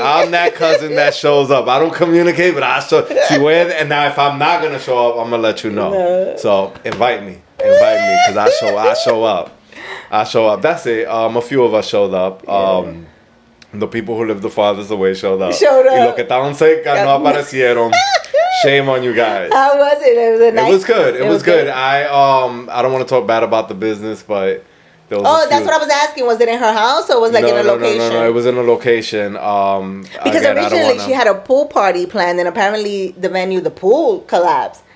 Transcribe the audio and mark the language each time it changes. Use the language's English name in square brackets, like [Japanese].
[English] I'm that cousin that shows up. I don't communicate, but I show. See where? And now if I'm not gonna show up, I'm gonna let you know. No. So invite me, because I show up. I show up. That's it. A few of us showed up. The people who live the farthest away showed up. [Spanish] Y los que estaban cerca no aparecieron. [English] Shame on you guys. How was it? It was good. It was good. I don't want to talk bad about the business, but there was that's what I was asking. Was it in her house or was it in a location? No. It was in a location. Because originally she had a pool party planned, and apparently the pool collapsed.